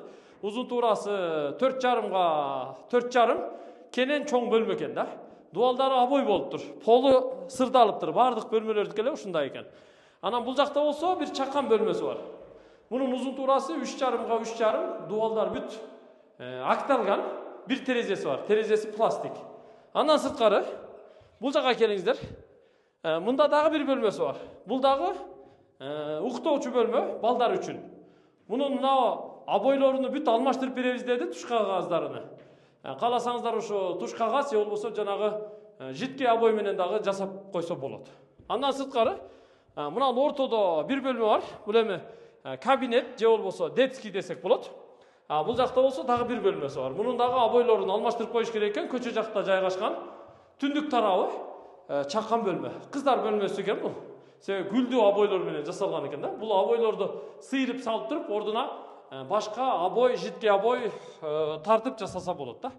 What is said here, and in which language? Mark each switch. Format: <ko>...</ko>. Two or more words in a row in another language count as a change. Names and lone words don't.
<ky>Узун туурасы 4,5га 4,5, кенен чоң бөлмө экен да. Дуалдары обой болуптур. Полу сырдалыптыр. Бардык бөлмөлөрдүкү эле ушундай экен. Анан бул жакта болсо бир чакан бөлмөсү бар. Мунун узун туурасы 3,5га 3,5, дуалдар бүт акталган. Бир терезеси бар. Терезеси пластик. Андан сырткары. Бул жакка келиңиздер. Мунда дагы бир бөлмөсү бар. Бул дагы уктоочу бөлмө balдар үчүн. Мунун мына абойлорун бүт almaştırıp беребиз dedi туш кагаздарыны. Кааласаңыздар ошо туш кагаз же болбосо жанагы житке абой менен дагы жасап койсо болот. Андан сырткары мына ортодо бир бөлмө бар. Бул эми кабинет же болбосо детский десек болот. Бул жакта болсо дагы бир бөлмөсү бар. Мунун дагы абойлорун алмаштырып коюш керек экен. Көчө жакта жайгашкан. Түндүк тарабы чакан бөлмө. Кыздар бөлмөсү экен бул. Себеби гүлдүү абойлор менен жасалган экен да. Бул абойлорду сыйрып салып туруп, ордуна башка абой, житке абой тартып жасаса болот да.</ky>